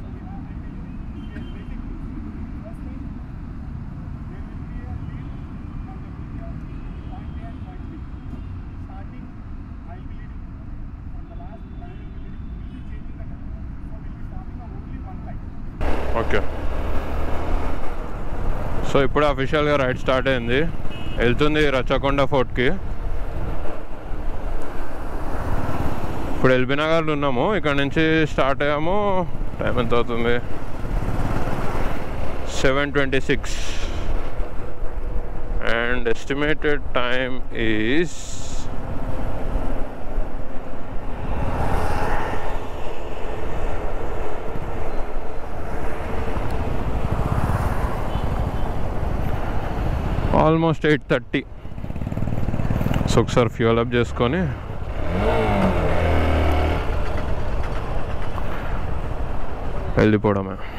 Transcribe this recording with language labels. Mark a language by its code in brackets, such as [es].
[en] So we have to do basic things. First thing, there will be a lead on the video. Point A and point B. Starting, I will be leading. From the last, I will be leading. We will be changing the time. So we will be stopping on only one line. [te] Okay, so ఇప్పుడు అఫీషియల్గా ride start అయింది. వెళ్తుంది రచ్చకొండ ఫోర్ట్కి. ఇప్పుడు LB నగర్లో ఉన్నాము. ఇక్కడ నుంచి start అయ్యాము. టైం ఎంత అవుతుంది? [en] 7:26 and estimated time is almost 8:30. [te] So ఒకసారి ఫ్యూయల్ అప్ చేసుకొని వెళ్ళిపోవడమే.